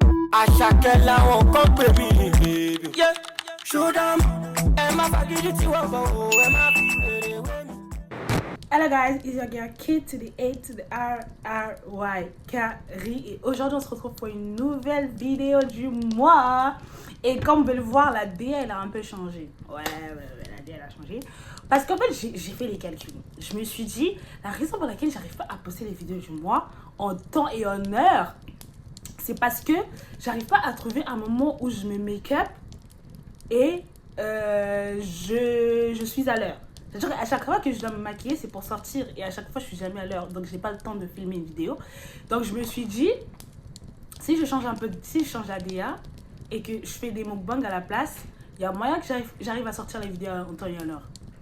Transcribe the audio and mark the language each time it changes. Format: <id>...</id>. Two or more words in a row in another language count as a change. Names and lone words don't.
<fr>À chaque là on compte baby.</fr> <en>Yeah. Show them. Hello guys, it's your girl K to the A to the R R Y Kari</en> <fr>et aujourd'hui on se retrouve pour une nouvelle vidéo du mois. Et comme vous pouvez le voir, la DA elle a un peu changé. Ouais, la DA elle a changé. Parce qu'en fait j'ai fait les calculs. Je me suis dit, la raison pour laquelle j'arrive pas à poster les vidéos du mois en temps et en heure, c'est parce que j'arrive pas à trouver un moment où je me make-up et je suis à l'heure. C'est-à-dire qu'à chaque fois que je dois me maquiller, c'est pour sortir et à chaque fois je suis jamais à l'heure. Donc j'ai pas le temps de filmer une vidéo. Donc je me suis dit, si je change la DA et que je fais des mukbangs à la place, il y a moyen que j'arrive à sortir les vidéos en temps et en heure.</fr>